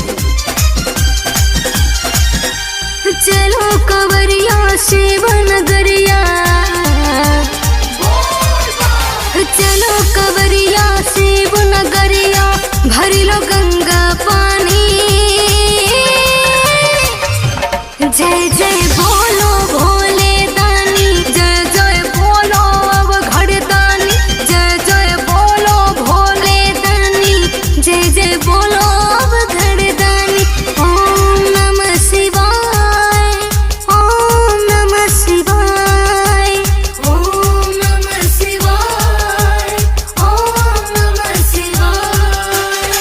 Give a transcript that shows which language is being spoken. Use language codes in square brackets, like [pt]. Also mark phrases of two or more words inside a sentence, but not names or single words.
[hi] चलो कवरिया शिव नगरिया, चलो कवरिया शिव नगरिया, भरी लो गंगा पानी। जय जय बोलो भोले दानी, जय जय बोलो अब घड़दानी, जय जय बोलो भोले दानी, जय जय बोलो अब घड़दानी। [sa] ओम नमः शिवाय, ओम नमः शिवाय, ओम नमः शिवाय, ओम नमः शिवाय।